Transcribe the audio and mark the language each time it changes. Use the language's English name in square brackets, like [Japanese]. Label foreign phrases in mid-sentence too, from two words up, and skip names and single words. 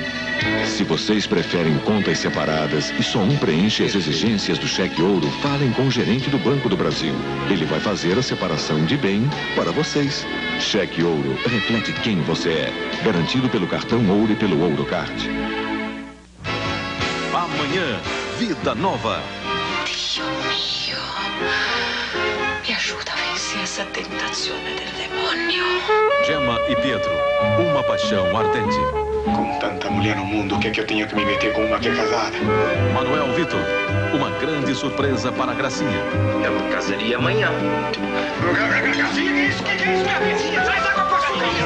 [Portuguese] Se vocês preferem contas separadas e só um preenche as exigências do cheque ouro, falem com o gerente do Banco do Brasil. Ele vai fazer a separação de bem para vocês. Cheque ouro reflete quem você é. Garantido pelo cartão ouro e pelo Ourocard. Amanhã, vida nova. [Italian] Dio mio, mi aiuta a [Portuguese] vencer essa [Italian] tentazione del demonio. [Portuguese] Gemma e Pietro, uma paixão ardente. Com tanta mulher no mundo, o que é que eu tenho que me meter com uma que é casada? Manuel Vitor, uma grande surpresa para a Gracinha. Eu casaria amanhã. Gracinha, que é isso? Que é isso, minha vizinha? Traz água pra Gracinha.